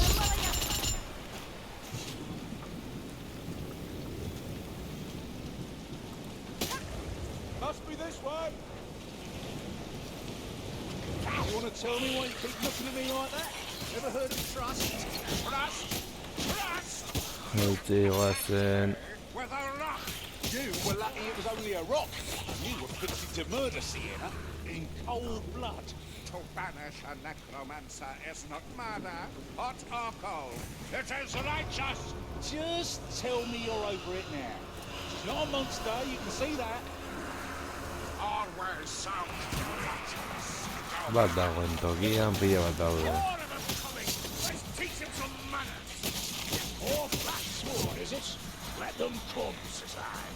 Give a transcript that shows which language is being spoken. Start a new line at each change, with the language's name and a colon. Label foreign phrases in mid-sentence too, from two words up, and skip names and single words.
English: Must be this way. You want to tell me why you keep looking at me like that? Ever heard of trust? Trust? Trust?
Basque: Hautsi goazen.
English: With a rock. You were lucky it was only a rock. You were fixing to murder Sienna in cold blood. To banish a necromancer is not murder, hot or cold. It is righteous. Just tell me you're over it now. She's not a monster, you can see that. Always sound righteous.
Basque: Bat dagoen tokian, pila bat daude.
English: More of them coming. Let's teach him some manners. Or flat sword, is it? Let them come, says I.